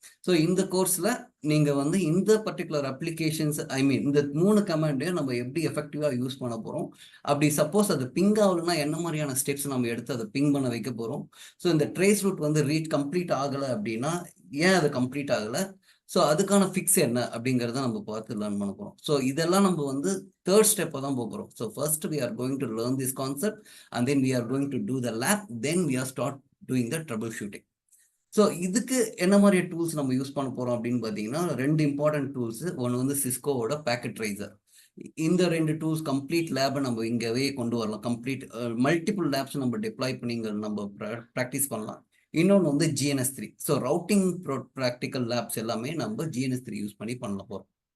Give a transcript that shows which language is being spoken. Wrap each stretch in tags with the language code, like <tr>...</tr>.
<ta>So இந்த கோர்ஸில் நீங்கள் வந்து இந்த பர்டிகுலர் அப்ளிகேஷன்ஸ் ஐ மீன் இந்த 3 கமாண்டையும் நம்ம எப்படி எஃபெக்டிவாக யூஸ் பண்ண போகிறோம், அப்படி சப்போஸ் அது பிங் ஆகலைன்னா என்ன மாதிரியான ஸ்டெப்ஸ் நம்ம எடுத்து அதை பிங் பண்ண வைக்க போகிறோம். ஸோ இந்த ட்ரேஸ் ரூட் வந்து கம்ப்ளீட் ஆகலை அப்படின்னா ஏன் அது கம்ப்ளீட் ஆகலை, ஸோ அதுக்கான ஃபிக்ஸ் என்ன அப்படிங்கிறத நம்ம பார்த்து லேர்ன் பண்ண போகிறோம். ஸோ இதெல்லாம் நம்ம வந்து தேர்ட் ஸ்டெப்பை தான் போகிறோம்.</ta> <en>So first we are going to learn this concept and then we are going to do the lab, then we are start doing the troubleshooting.</en> <ta>So இதுக்கு என்ன மாதிரி டூல்ஸ் நம்ம யூஸ் பண்ண போகிறோம் அப்படின்னு பார்த்தீங்கன்னா 2 இம்பார்ட்டன்ட் டூல்ஸ். ஒன்று வந்து சிஸ்கோவோட பேக்கெட் ரைசர். இந்த 2 டூல்ஸ் கம்ப்ளீட் லேபை நம்ம இங்கவே கொண்டு வரலாம். கம்ப்ளீட் மல்டிபிள் லேப்ஸ் நம்ம டிப்ளாய் பண்ணி இங்கே நம்ம ப்ராக்டிஸ் பண்ணலாம். இன்னொன்று வந்து GNS3. So routing practical labs எல்லாமே நம்ம GNS3 யூஸ் பண்ணி பண்ண போகிறோம்.</ta>